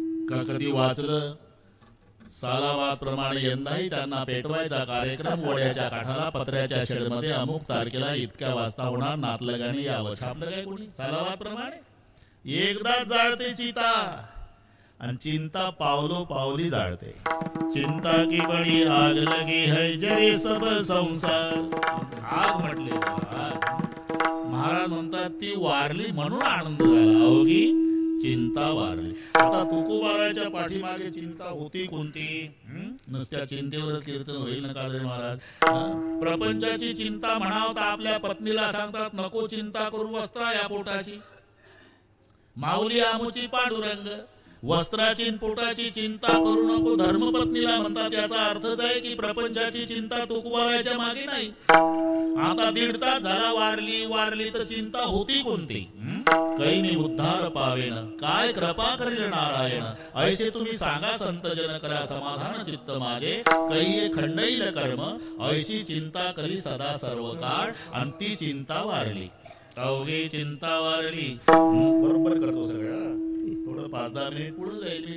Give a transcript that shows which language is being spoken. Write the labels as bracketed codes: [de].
[mr] का कधी वाचलं सालावाद प्रमाणे यंदाही त्यांना पेटवायचा कार्यक्रम. वड्याच्या काठाला पत्र्याच्या शेडमध्ये अमुक तारखेला इतक्या वाजता होणार, नातलगाने यावं. छापलं काय कोणी? सालावाद प्रमाणे एकदाच जाळते चिता आणि चिंता पावलो पावली जाळते. [hi] चिंता की बडी आग लगी है जरे सब संसार. [mr] आग म्हटले महाराज म्हणतात ती वारली म्हणून आनंद झाला. अवघी चिंता वारली. आता तुकोबाराच्या पाठीमागे चिंता होती कोणती? नुसत्या चिंतेवरच कीर्तन होईल नका रे महाराज. प्रपंचाची चिंता म्हणावं तर आपल्या पत्नीला सांगतात नको चिंता करू वस्त्रा या पोटाची. माऊली आमोची पांडुरंग. वस्त्राची पोटाची चिंता करू नको धर्मपत्नीला म्हणतात. याचा अर्थच आहे की प्रपंचाची चिंता तुकोबाराच्या मागे नाही. आता 1.5 तास झाला वारली वारली तर चिंता होती कोणती? कैनी उद्धार पावेन काय कृपा करील नारायण. ऐसे तुम्ही सांगा संत जन करा समाधान चित्त माझे. कैये खंडैल कर्म ऐशी चिंता करी सदा सर्व काळ. आणि ती चिंता वारली. अवघी चिंता वारली. बरोबर करतो सगळं. थोडं 5-10 मिनिट पुढे जाईल मी.